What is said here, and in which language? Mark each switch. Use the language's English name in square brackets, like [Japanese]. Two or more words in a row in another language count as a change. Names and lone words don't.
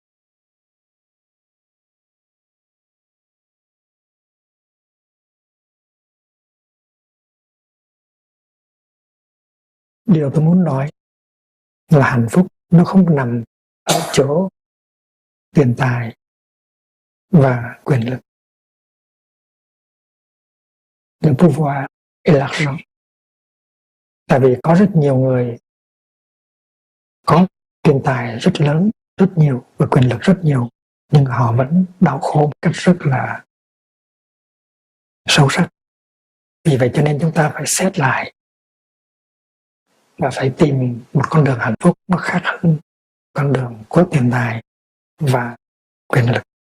[Vietnamese] Điều tôi muốn nói là hạnh phúc nó không nằm ở chỗ tiền tài và quyền lực. [French] Le pouvoir et l'argent. [Vietnamese] Tại vì có rất nhiều người có tiền tài rất lớn, rất nhiều, và quyền lực rất nhiều, nhưng họ vẫn đau khổ một cách rất là sâu sắc. Vì vậy cho nên chúng ta phải xét lại và phải tìm một con đường hạnh phúc nó khác hơn con đường của tiền tài và quyền lực.